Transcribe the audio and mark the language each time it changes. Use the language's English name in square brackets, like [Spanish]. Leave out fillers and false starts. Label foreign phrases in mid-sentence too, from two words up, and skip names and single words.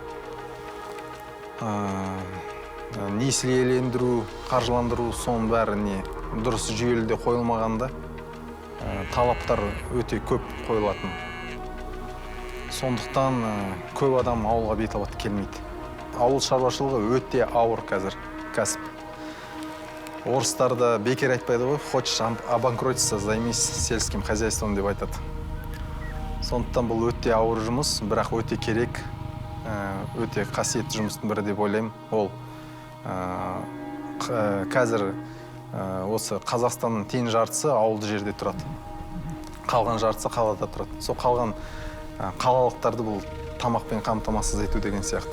[Kazakh] Несиелендіру, қаржыландыру, соның бәріне дұрыс жүйелі қойылмағанда талаптар өте көп қойылатын. Сондықтан көп адам ауылға бет алып келмейді. Ауыл шаруашылығы өте ауыр қазір кәсіп. Орыстарда бекер айтпайды ғой, [Russian] хочешь обанкротиться, займись сельским хозяйством [Kazakh] деп айтады. Сондықтан бұл өте ауыр жұмыс, бірақ өте керек, өте қасиетті жұмыстың бірі деп ойлаймын. Ол қазір осы Қазақстанның тең жартысы ауылды жерде тұрады. Қалған жартысы қалада тұрады. Сол қалған қалалықтарды бұл тамақпен қамтамасыз ету деген сияқты.